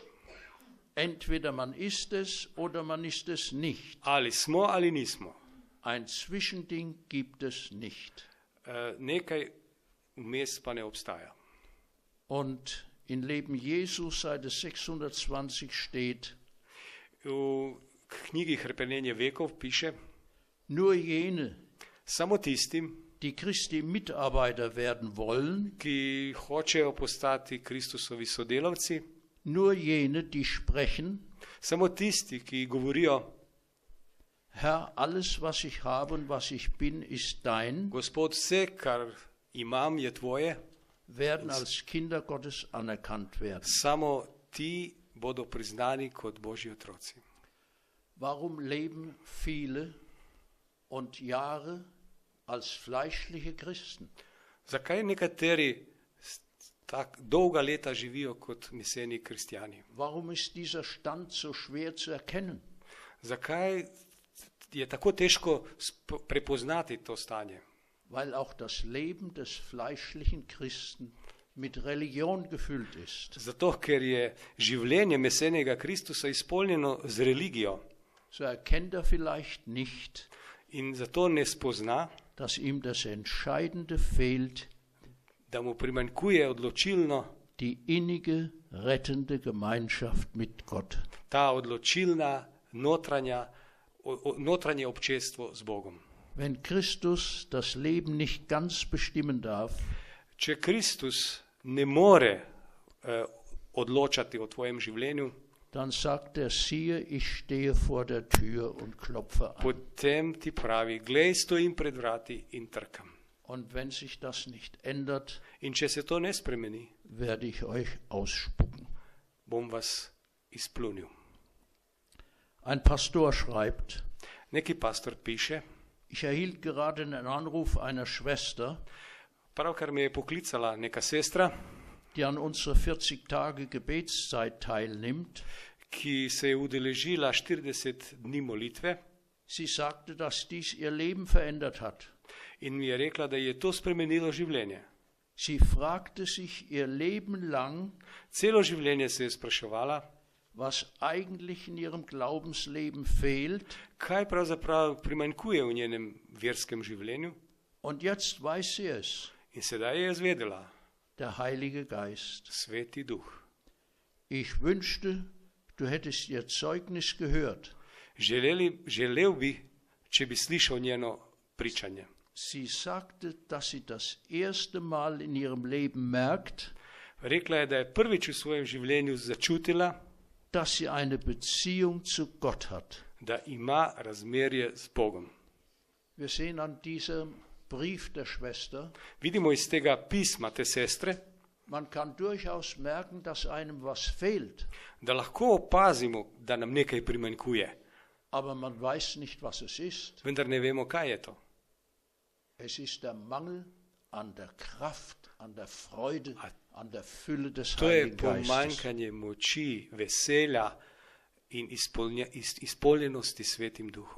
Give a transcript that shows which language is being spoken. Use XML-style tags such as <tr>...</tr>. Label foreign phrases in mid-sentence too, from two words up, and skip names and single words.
<de>Entweder man ist es oder man ist es nicht.</de> <sl>Ali smo ali nismo.</sl> <de>Ein Zwischending gibt es nicht.</de> <sl>Nekaj vmes pa ne obstaja.</sl> <de>Und in Leben Jesu, Seite 620 steht:</de> <sl>V knjigi Hrepenenje vekov piše:</sl> <de>Nur jene,</de> <sl>samo tistim,</sl> <de>die Christi Mitarbeiter werden wollen,</de> <sl>ki hočejo postati Kristusovi sodelavci,</sl> <de>nur jene, die sprechen:</de> <sl>samo tisti, ki govorijo:</sl> <de>Herr, alles, was ich habe und was ich bin, ist dein,</de> <sl>Gospod, vse, kar imam, je tvoje,</sl> <de>werden als Kinder Gottes anerkannt werden.</de> <sl>samo ti bodo priznani kot Božji otroci.</sl> <de>Warum leben viele und Jahre als fleischliche Christen?</de> <sl>Zakaj nekateri tako dolga leta živijo kot meseni kristjani?</sl> <de>Warum ist dieser Stand so schwer zu erkennen?</de> <sl>Zakaj je tako težko prepoznati to stanje?</sl> <de>Weil auch das Leben des fleischlichen Christen mit Religion gefüllt ist.</de> <sl>Zato, ker je življenje mesenega Kristusa izpolnjeno z religijo.</sl> <de>So erkennt vielleicht nicht,</de> <sl>In zato ne spozna,</sl> <de>dass ihm das Entscheidende fehlt,</de> <sl>da mu primanjkuje odločilno</sl> <de>die innige, rettende Gemeinschaft mit Gott.</de> <sl>ta odločilna notranje občestvo z Bogom.</sl> <de>Wenn Christus das Leben nicht ganz bestimmen darf,</de> <sl>Če Kristus ne more odločati o tvojem življenju,</sl> <de>dann sagt er: Siehe, ich stehe vor der Tür und klopfe an.</de> <sl>potem ti pravi: glej, stojim pred vrati in trkam.</sl> <de>Und wenn sich das nicht ändert,</de> <sl>In če se to ne spremeni,</sl> <de>werde ich euch ausspucken.</de> <sl>bom vas izplunil.</sl> <de>Ein Pastor schreibt:</de> <sl>Neki pastor piše:</sl> <de>Ich erhielt gerade einen Anruf einer Schwester,</de> <sl>pravkar me je poklicala neka sestra,</sl> <de>die an unserer 40 Tage Gebetszeit teilnimmt.</de> <sl>ki se je udeležila 40 dni molitve</sl> <de>Sie sagte, dass dies ihr Leben verändert hat.</de> <sl>in mi je rekla, da je to spremenilo življenje.</sl> <de>Sie fragte sich ihr Leben lang,</de> <sl>Celo življenje se je spraševala,</sl> <de>was eigentlich in ihrem Glaubensleben fehlt.</de> <sl>kaj pravzaprav primanjkuje v njenem verskem življenju,</sl> <de>Und jetzt weiß sie es,</de> <sl>in sedaj je izvedela:</sl> <de>der Heilige Geist.</de> <sl>Sveti Duh.</sl> <de>Ich wünschte, du hättest ihr Zeugnis gehört.</de> <sl>Želel bi, če bi slišal njeno pričanje.</sl> <de>Sie sagte, dass sie das erste Mal in ihrem Leben merkt,</de> <sl>Rekla je, da je prvič v svojem življenju začutila,</sl> <de>dass sie eine Beziehung zu Gott hat.</de> <sl>da ima razmerje z Bogom.</sl> <de>Wir sehen an diesem Brief der Schwester,</de> <sl>Vidimo iz tega pisma te sestre,</sl> <de>man kann durchaus merken, dass einem was fehlt,</de> <sl>da lahko opazimo, da nam nekaj primanjkuje,</sl> <de>aber man weiß nicht, was es ist.</de> <sl>vendar ne vemo, kaj je to.</sl> <de>Es ist der Mangel an der Kraft, an der Freude, an der Fülle des</de> <sl>To je</sl> <de>Heiligen Geistes.</de> <sl>pomanjkanje moči, veselja in izpolnjenosti Svetim Duhom.</sl>